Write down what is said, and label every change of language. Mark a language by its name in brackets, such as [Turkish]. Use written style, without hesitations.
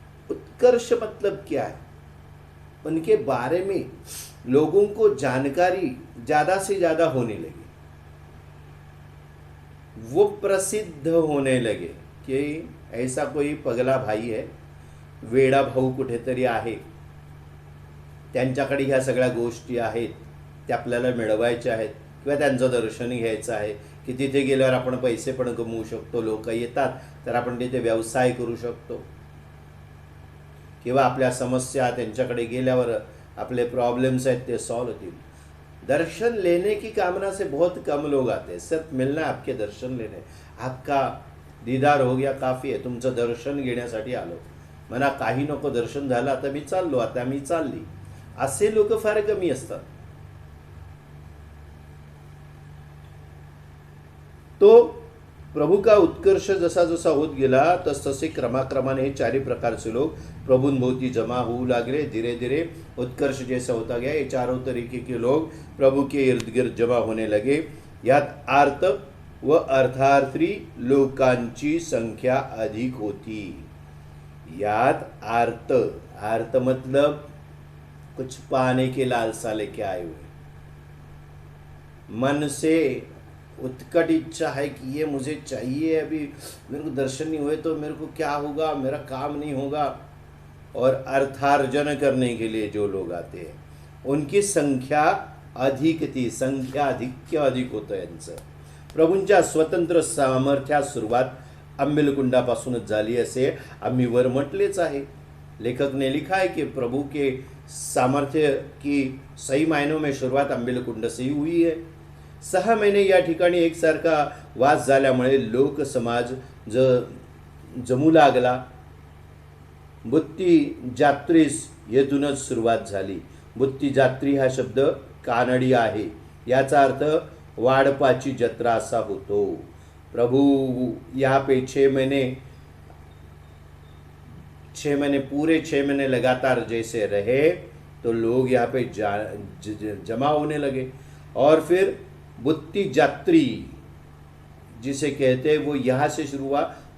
[Hindi] उत्कर्ष मतलब क्या है? उनके बारे में लोगों को जानकारी ज़्यादा से ज़्यादा होने लगी, वो प्रसिद्ध होने लगे कि ऐसा कोई पगला भाई है, [Marathi] वेडा भाऊ कुठेतरी आहे, त्यांच्याकडे ह्या सगळ्या गोष्टी आहेत, त्या आपल्याला मिळवायच्या आहेत, किंवा त्यांचं दर्शन घ्यायचं आहे, की तिथे गेल्यावर आपण पैसे पण कमवू शकतो. लोक येतात तर आपण तिथे व्यवसाय करू शकतो, किंवा आपल्या समस्या त्यांच्याकडे गेल्यावर आपले प्रॉब्लम्स आहेत ते सॉल्व होतील. [Hindi] दर्शन लेने की कामना से बहुत कम लोग आते हैं. सिर्फ मिलना है, आपके दर्शन लेने, आपका दीदार हो गया काफ़ी आहे. [Marathi] तुमचं दर्शन घेण्यासाठी आलो, म्हणा काही नको, दर्शन झालं, आता मी चाललो, आता मी चालली, असे लोक फार कमी असतात. [Hindi] तो प्रभू का [Marathi] उत्कर्ष जसा जसा होत गेला तस तसे क्रमाक्रमाने हे 4 प्रकारचे लोग प्रभूंभोवती जमा होऊ लागले. [Hindi] धीरे धीरे उत्कर्ष जैसा होता गया, ये 4 तरीके के लोग प्रभु के इर्द गिर्द जमा होने लगे. [Marathi] यात आर्त व अर्थार्थी लोकांची संख्या अधिक होती. [Hindi] यात आर्त मतलब कुछ पाने के लालसा लेके आए हुए, मन से उत्कट इच्छा है कि ये मुझे चाहिए, अभी मेरे को दर्शन नहीं हुए तो मेरे को क्या होगा, मेरा काम नहीं होगा. और अर्थार्जन करने के लिए जो लोग आते हैं उनकी संख्या अधिक थी. [Marathi] संख्या अधिक होतं यांचं. प्रभूंच्या स्वतंत्र सामर्थ्यास सुरुवात अंबिलकुंडापासूनच झाली असे आम्ही वर म्हटलेच आहे. [Hindi] लेखक ने लिखा है कि प्रभु के सामर्थ्य की सही मायनों में शुरुआत अंबिलकुंड से ही हुई है. [Marathi] 6 महिने या ठिकाणी एकसारखा वास झाल्यामुळे लोक समाज जमू लागला. बुत्ती जात्रीस येथूनच सुरुवात झाली. बुत्ती जात्री हा शब्द कानडी आहे. याचा अर्थ वाडपाची जत्रा असा होतो. [Hindi] प्रभु यहाँ पे 6 महीने पूरे 6 महीने लगातार जैसे रहे तो लोग यहाँ पे जमा होने लगे. और फिर बुत्ती जात्री जिसे कहते हैं वो यहाँ से शुरू हुआ.